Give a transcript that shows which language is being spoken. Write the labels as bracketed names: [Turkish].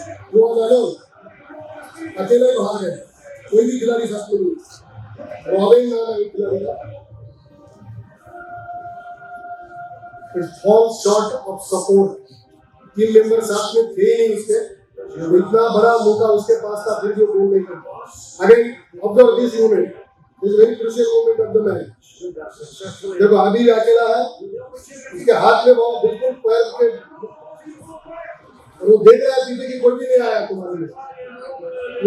[Hindi] अकेला ही बाहर है, कोई भी खिलाड़ी साथ में नहीं। रॉबिन नाम है खिलाड़ी का। [English] It falls short of support. [Hindi] Team member साथ में थे नहीं उसके, इतना बड़ा मौका उसके पास था, फिर जो गोल नहीं करता। [English] Again, observe this moment. This very crucial moment of the match. [Hindi] देखो अभी भी अकेला है, उसके हाथ में बॉल बिल्कुल पैर के, और वो देख रहा है पीछे की कोई भी नहीं आया तुम्हारे लिए।